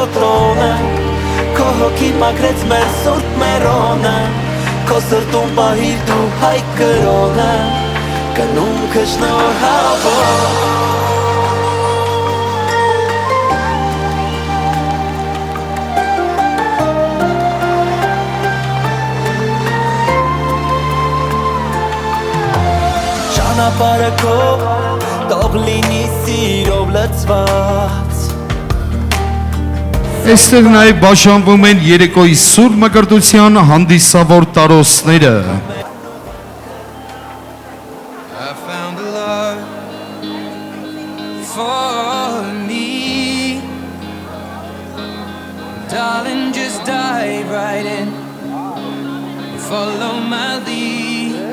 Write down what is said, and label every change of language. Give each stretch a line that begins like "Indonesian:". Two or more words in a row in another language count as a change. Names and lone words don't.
Armenian: տրոնը Քո հոգին մաքրեց մեր սուրբ մերոնը Քո սրտում պահիր դու հայ կրոնը Կնունքը շնորհավոր Ճանապարհը քո թող լինի սիրով լցված Այստեղ նաև բաժանվում են երեկոյի սուր մկրտության հանդիսավոր տարոցները
English: I found a love for me Darling, just dive right in Follow my lead